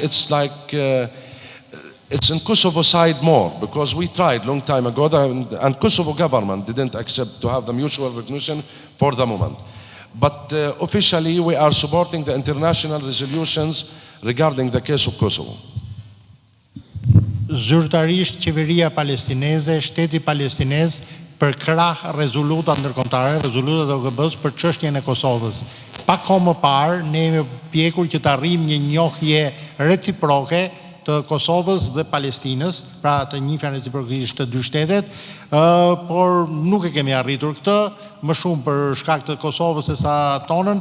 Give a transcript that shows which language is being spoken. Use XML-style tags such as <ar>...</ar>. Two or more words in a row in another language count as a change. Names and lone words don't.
<en>And actually it's like It's in Kosovo side more, because we tried long time ago, and Kosovo government didn't accept to have the mutual recognition for the moment. But officially, we are supporting the international resolutions regarding the case of Kosovo.</en> <sq>Zyrtarisht qeveria palestineze, shteti palestinez për krah rezoluta ndërkombëtare, rezolutat e OKB-s për çështjen e Kosovës. Pak kohë më parë, ne jemi pjekur që të arrijmë një njohje reciproke të Kosovës dhe Palestinës, pra të njihjen reciprokisht të dy shtetet, por nuk e kemi arritur këtë, më shumë për shkak të Kosovës se sa tonën.</sq>